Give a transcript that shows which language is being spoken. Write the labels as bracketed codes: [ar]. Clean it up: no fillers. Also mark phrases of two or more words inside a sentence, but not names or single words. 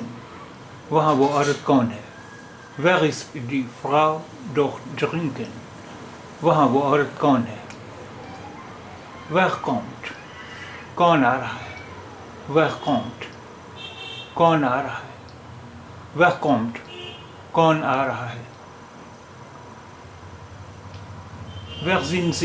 [ur] وہاں وہ عورت کون ہے؟ [de] Wer ist die Frau dort drunten. [ur] وہاں وہ عورت کون ہے؟ [de] Wer kommt. [ur] کون آ رہا ہے؟ [de] Wer kommt. [ur] کون آ رہا ہے؟ [de] Wer kommt. [ur] کون آ رہا ہے؟ [de] Wer sind Sie.